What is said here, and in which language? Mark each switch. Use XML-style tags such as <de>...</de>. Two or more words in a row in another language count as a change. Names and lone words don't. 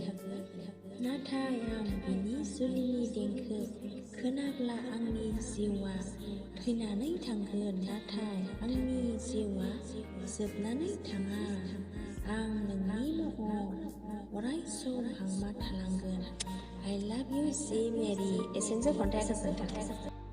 <brx>नाथाय आं बिनि जुलिनि देंखो खोनाब्ला आंनि जिउआ थैनानै थांगोन, नाथाय आंनि जिउआ जोबनानै थाङा। आं नोंनि महर अराय सम हांमा थालांगोन।</brx> <en>I love you,</en> <brx>जि मेरि। एसेनोसै खन्थाइया, गोजोन्थों।</brx>